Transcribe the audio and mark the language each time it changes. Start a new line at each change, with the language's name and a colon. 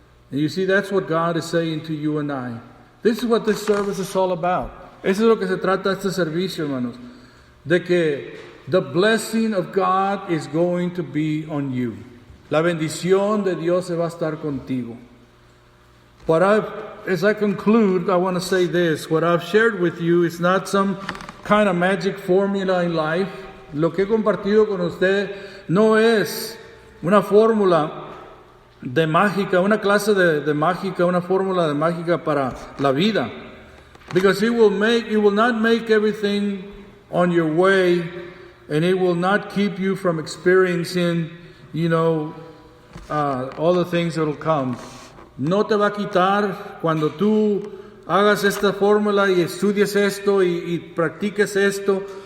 English: And you see, that's what God is saying to you and I. This is what this service is all about.
Spanish: Eso es lo que se trata este servicio, hermanos. De que
English: the blessing of God is going to be on you.
Spanish: La bendición de Dios se va a estar contigo.
English: As I conclude, I want to say this. What I've shared with you is not some kind of magic formula in life.
Spanish: Lo que he compartido con usted no es una fórmula de mágica, una clase de mágica, una fórmula de mágica para la vida.
English: Because it will not make everything on your way, and it will not keep you from experiencing, all the things that will come.
Spanish: No te va a quitar cuando tú hagas esta fórmula y estudies esto y practiques esto.